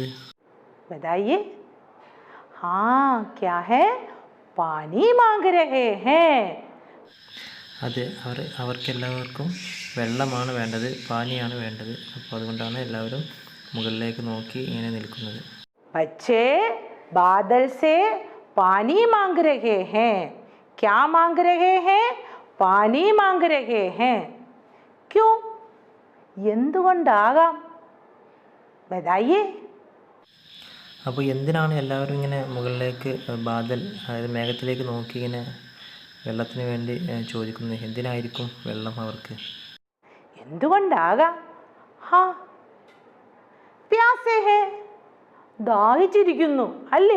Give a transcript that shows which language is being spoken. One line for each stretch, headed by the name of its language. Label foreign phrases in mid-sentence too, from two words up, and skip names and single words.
Hindi: बताइए। हाँ, क्या है? पानी माँग रहे हैं.
Malayalam: അതെ, അവർക്കെല്ലാവർക്കും വെള്ളമാണ് വേണ്ടത്, പാനിയാണ് വേണ്ടത്. അപ്പോൾ അതുകൊണ്ടാണ് എല്ലാവരും മുകളിലേക്ക് നോക്കി ഇങ്ങനെ നിൽക്കുന്നത്.
Hindi: बच्चे बादल से पानी मांग रहे हैं. क्या मांग रहे हैं? पानी मांग रहे हैं. क्यों?
Malayalam: എന്തുകൊണ്ടാകാം? ബതായിയേ. അപ്പോൾ എന്തിനാണ് എല്ലാവരും ഇങ്ങനെ മുകളിലേക്ക് ബാദൽ, അതായത് മേഘത്തിലേക്ക് നോക്കി ഇങ്ങനെ വെള്ളത്തിന് വേണ്ടി ചോദിക്കുന്നത്? എന്തിനായിരിക്കും വെള്ളം അവർക്ക്? എന്തുകൊണ്ടാകാം? ഹാ,
Hindi: प्यासे हैं,
Malayalam: ദാഹിച്ചിരിക്കുന്നു അല്ലേ?